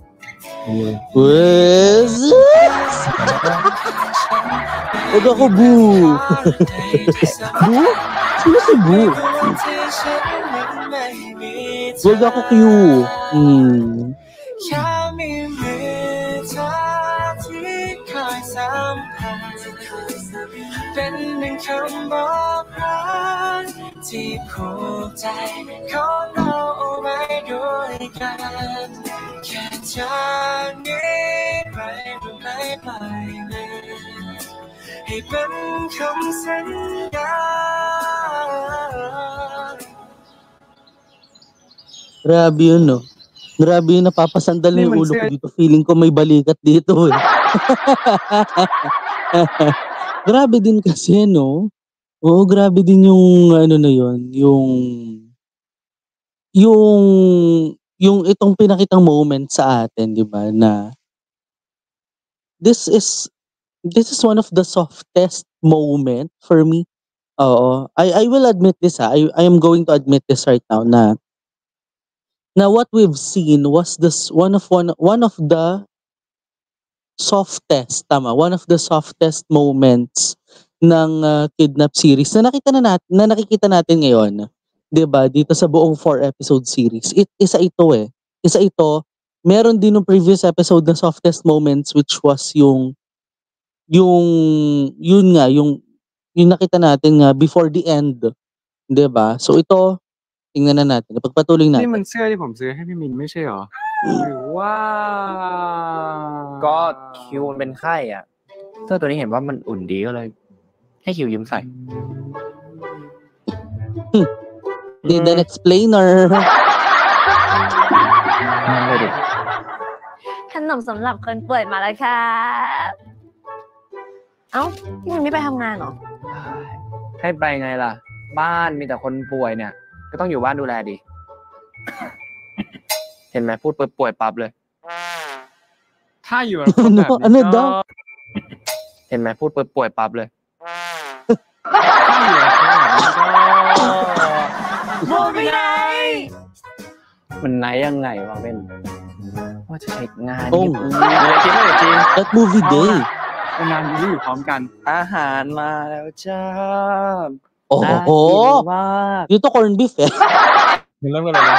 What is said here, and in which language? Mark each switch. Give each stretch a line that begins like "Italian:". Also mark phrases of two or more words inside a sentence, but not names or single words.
Filipino: Huwag ako, boo. Boo? Sino si boo? Huwag ako, Q.
Thai: แค่มีมือเธอที่คอยสัมผัสเป็นหนึ่งคำบอกรักที่ผูกใจของเราเอาไว้ด้วยกันแค่จากนี้ไปเราไม่ไปเลยให้เป็นคำสัญญา
Filipino: Grabe yun, no? Grabe yun, napapasandal na yung ulo ko dito. Feeling ko may balikat dito, eh. Grabe din kasi, no? Oo, grabe din yung, ano na yun, yung itong pinakitang moment sa atin, di ba, na
English: this is one of the softest moment for me. Oo. I will admit this, ha. I am going to admit this right now na what we've seen was this one of the softest moments ng Kidnap series
Filipino: na nakikita natin ngayon, 'di ba? Dito sa buong 4
English: episode series.
Filipino: Isa ito. Meron din ng
English: previous episode
Filipino: na
English: softest moments, which was
Filipino: yung nakita natin nga
English: before the end,
Filipino: 'di ba? So ito, tingnan na natin. Pagpatuloy natin.
Thai: นี่มันเสื้อที่ผมซื้อให้พี่มินไม่ใช่หรอหรือว่า ก็คิวมันเป็นไข้อ่ะเสื้อตัวนี้เห็นว่ามันอุ่นดีก็เลยให้คิวยืมใส่
English: Need an explainer.
Thai: ไม่ดิ ขนมสำหรับคนป่วยมาแล้วค่ะเอ้าพี่มินไม่ไปทำงานเหรอ ให้ไปไงล่ะบ้านมีแต่คนป่วยเนี่ยก็ต้องอยู่บ้านดูแลดิ เห็นไหมพูดป่วยปั๊บเลย ถ้าอยู่กับคนแบบนี้ก็ เห็นไหมพูดป่วยปั๊บเลย ถ้าอยู่กับคนแบบนี้ก็ โมไม่ได้ มันไหนยังไงวะเว้นว่าจะเช็คงาน
English: Oh,
Thai: อะไรกินไม่ได้จริง
English: that movie day.
Thai: นานๆอยู่พร้อมกัน อาหารมาแล้วจ้า
Filipino: Oh, dito
English: corn beef,
Filipino: eh.
Thai: เริ่มกันเลยนะ